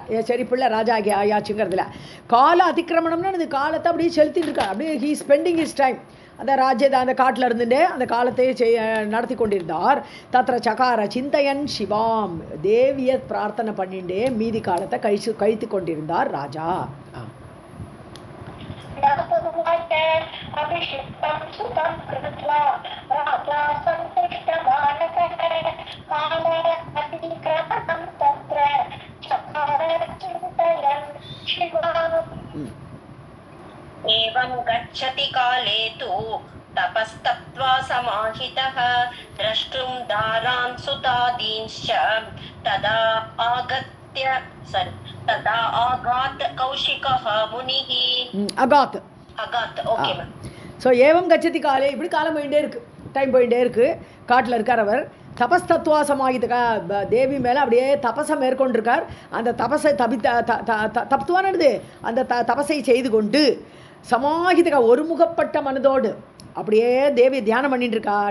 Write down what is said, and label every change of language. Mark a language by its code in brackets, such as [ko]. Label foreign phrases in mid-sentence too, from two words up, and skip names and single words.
[ta] சரி பிள்ளை ராஜா ஆயாச்சுங்கிறதுல கால அதிக்கிரமணம்னு அந்த காலத்தை அப்படியே செலுத்திட்டு இருக்கார். அப்படியே [en] he spending his time [ta] அந்த ராஜ்யத்தை அந்த காட்டில் இருந்துட்டே அந்த காலத்தை நடத்தி கொண்டிருந்தார். [sa] तत्र चकार चिन्तयन् शिवाम् [ta] தேவியை பிரார்த்தனை பண்ணிண்டே மீதி காலத்தை கழித்து கொண்டிருந்தார் ராஜா. [sa] अभिषिक्तं सुतं कृत्वा राजा सन्तुष्टमानसः काल अतिक्रमणं तत्र चकार चिन्तयन् शिवाम्. एवं गच्छति काले तु तपस्तप्त्वा समाहितः द्रष्टुं दारान् सुतादींश्च तदा आगात् कौशिकः मुनिः. [en] அகாத் okay ma'am. [ta] ஸோ [sa] एवं गच्छति काले [ta] இப்படி காலம் போயிட்டே இருக்குது, டைம் போயிட்டே இருக்குது. காட்டில் இருக்கார் அவர். [sa] तपस्तप्त्वा समाहिता [ta] தேவி மேலே அப்படியே தபஸை மேற்கொண்டிருக்கார். அந்த தபஸை தப்துவானது அந்த தபஸை செய்து கொண்டு சமாகிதா ஒருமுகப்பட்ட மனதோடு அப்படியே தேவி தியானம் பண்ணிட்டு இருக்கார்.